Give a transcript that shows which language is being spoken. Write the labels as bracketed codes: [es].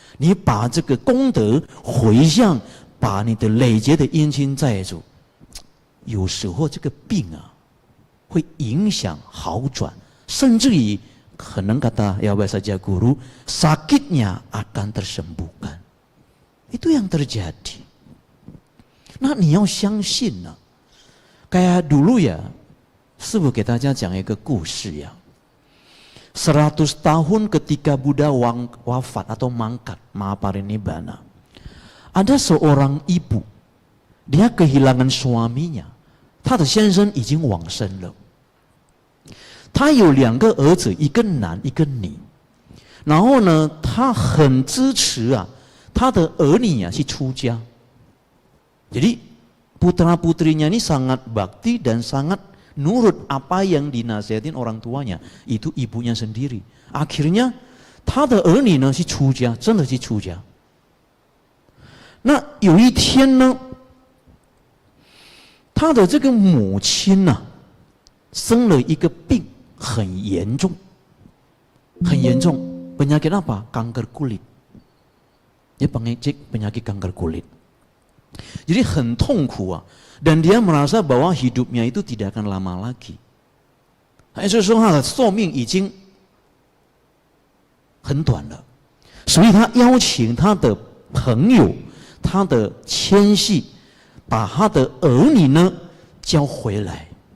[zh] 你把这个功德回向，把你的累劫的冤亲债主，有时候这个病啊，会影响好转，甚至于可能 [id] kata ya saja guru, sakitnya akan tersembuhkan. Itu yang terjadi. Nah, [zh] 你要相信啊。 [id] kayak dulu ya, [zh] 师父给大家讲一个故事呀。 [id] 100 tahun ketika Buddha wafat atau mangkat, Mahaparinibbana, ada seorang ibu, dia kehilangan suaminya, [zh] 她的先生已经往生了，她有2个儿子，一个男一个女，然后呢，她很支持啊，她的儿女啊去出家， [id] jadi putra putrinya ini sangat bakti dan sangat nurut apa yang dinasihatin orang tuanya, itu ibunya sendiri. Akhirnya [zh] 他的儿女呢去出家，真的去出家。那有一天呢，他的这个母亲呢，生了一个病，很严重，很严重。 [id] penyakit apa? Kanker kulit. Dia penyakit kanker kulit. Jadi [zh] 很痛苦啊。 [id] Dan dia merasa bahwa hidupnya itu tidak akan lama lagi. [zh] 所以说他的寿命已经很短了，所以他邀请他的朋友、他的亲戚，把他的儿女呢叫回来。